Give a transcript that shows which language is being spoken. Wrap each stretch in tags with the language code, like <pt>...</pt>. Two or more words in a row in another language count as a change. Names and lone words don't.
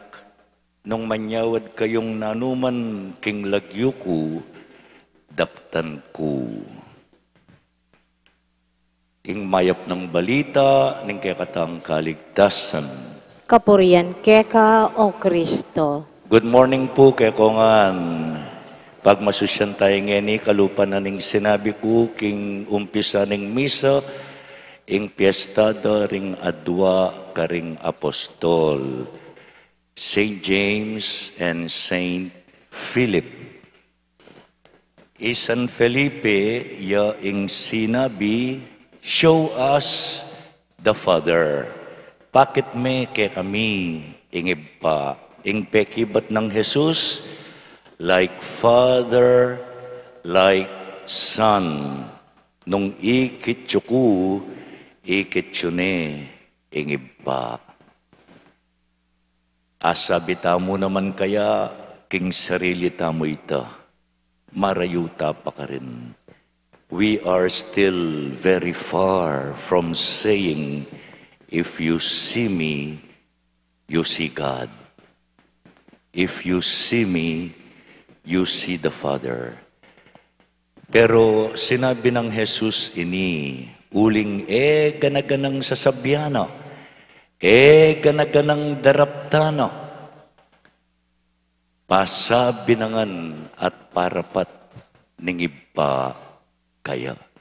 <pam>Nung manyawad kayong nanuman, king lagyo ko, daptan ko. Ing mayap ng balita, ning kekatang kaligtasan. Kapurian keka o Kristo.</pam> <en>Good morning po, kekongan.</en> <pam>Pag masusyan tayo ngeni, kalupan na ning sinabi ko, king umpisa ning misa, ing piestada ring adwa karing apostol,</pam> <en>St. James and St. Philip.</en> <pam>San Felipe, ya ing sinabi,</pam> <en>show us the Father.</en> <pam>Pakit me ke kami, ingib pa, ing pekibat ng Jesus,</pam> <en>like Father, like Son.</en> <pam>Nung ikitsuku, ikitsune, ingib pa. Asabita mo naman kaya, king sarili tamo ita, marayuta pa ka rin.</pam> <en>We are still very far from saying, if you see me, you see God. If you see me, you see the Father.</en> <pam>Pero sinabi ng Jesus ini, uling ganaganang sasabyana, ganaganang daraptana, pasabinangan at parapat ning iba kaya.</pam>